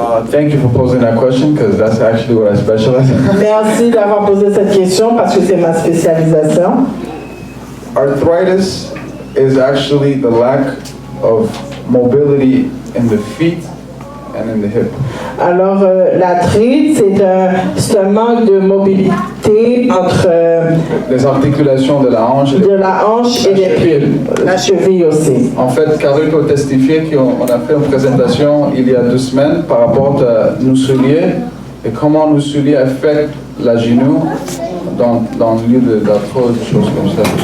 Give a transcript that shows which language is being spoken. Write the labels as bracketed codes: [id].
[en] Thank you for posing that question because that's actually what I specialize in. [fr] Merci d'avoir posé cette question parce que c'est ma spécialisation. [en] Arthritis is actually the lack of mobility in the feet and in the hip. [fr] Alors, l'arthrite, c'est un manque de mobilité entre les articulations de la hanche et les pieds, la cheville aussi. En fait, Carole peut testifier qu'on a fait une présentation il y a 2 semaines par rapport à nos souliers et comment nos souliers affectent la genou dans le lieu d'arthrose, des choses comme ça.